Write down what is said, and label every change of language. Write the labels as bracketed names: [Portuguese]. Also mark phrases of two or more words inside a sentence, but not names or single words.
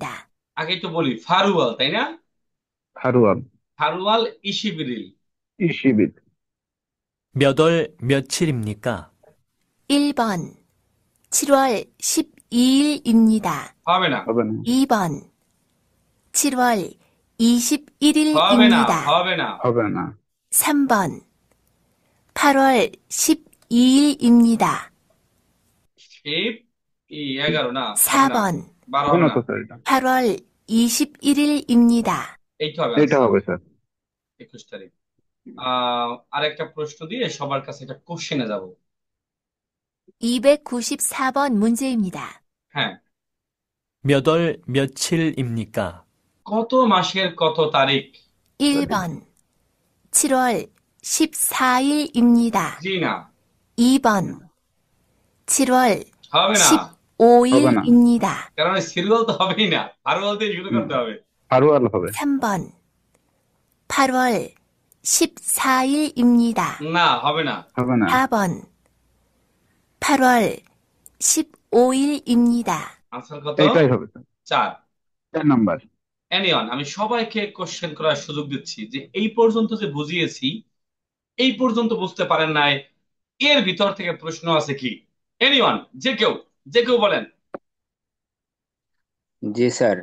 [Bangla] আগেই তো বলি ফারুয়াল, তাই না? হারুয়াল [Korean] 팔월 이십일일. [Bangla] ইশিবিদ [Korean] 몇 월 며칠입니까? 1번 7월 12일입니다. [Bangla] হবে না, হবে না [Korean] 2번 7월 [Bangla] হবে না, [Korean] 21일입니다. [Bangla] হবে না, হবে না [Korean] 3번 8월 12일입니다. [Bangla] শিব 11 না, হবে না। [Korean] 4번 12 [Bangla] হবে হবে না না, তো স্যার এটা [Korean] 8월 21일입니다. [Bangla] এইটা হবে এটা আনসার। হবে স্যার 21 তারিখ। আরেকটা প্রশ্ন দিয়ে সবার কাছে একটা কোশ্চেনে যাব। [Korean] 294번 문제입니다. [Bangla] হ্যাঁ, [Korean] 몇 월 며칠입니까? [Bangla] কত মাসের কত তারিখ? [Korean] 1번 7월 14일입니다. [Bangla] জি না, [Korean] 2번 7월 [Bangla] হবে না, হবে না [Korean] 15일입니다. [Bangla] কারণ সিরিয়াল তো হবেই না, ফারুয়াল দিয়ে শুরু করতে হবে। হারুয়াল হবে [Korean] 3번 8월 14일입니다. [Bangla] না, হবে না, হবে না [Korean] 4번 8월 15일입니다. [Bangla] আনসার কত? এইটাই হবে স্যার 4। 4 নাম্বার এনিওয়ান, আমি সবাইকে কোশ্চেন করার সুযোগ দিচ্ছি যে এই পর্যন্ত যে বুঝিয়েছি, এই পর্যন্ত বুঝতে পারেন নাই, এর ভিতর থেকে প্রশ্ন আছে কি? এনিওয়ান, যে কেউ যে কেউ বলেন, জি স্যার।